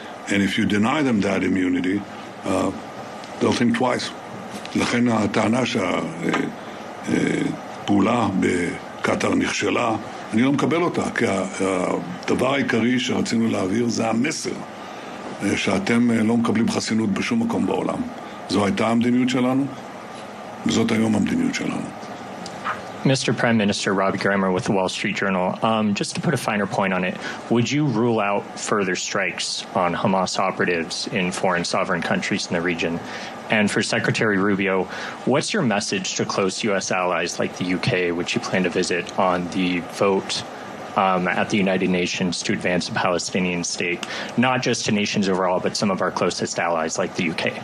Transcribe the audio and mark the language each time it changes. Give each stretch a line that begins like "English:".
English: And if you deny them that immunity, they'll think twice.
Hebrew: לכן הטענה שהפעולה בקטאר נכשלה, אני לא מקבל אותה, כי הדבר העיקרי שרצינו להעביר זה המסר. שאתם לא מקבלים חסינות בשום מקום בעולם. זו הייתה המדיניות שלנו, וזאת היום המדיניות שלנו.
English: Mr. Prime Minister, Rob Grammer with the Wall Street Journal. Just to put a finer point on it, would you rule out further strikes on Hamas operatives in foreign sovereign countries in the region? And for Secretary Rubio, what's your message to close U.S. allies like the UK, which you plan to visit, on the vote at the United Nations to advance a Palestinian state, not just to nations overall, but some of our closest allies like the UK?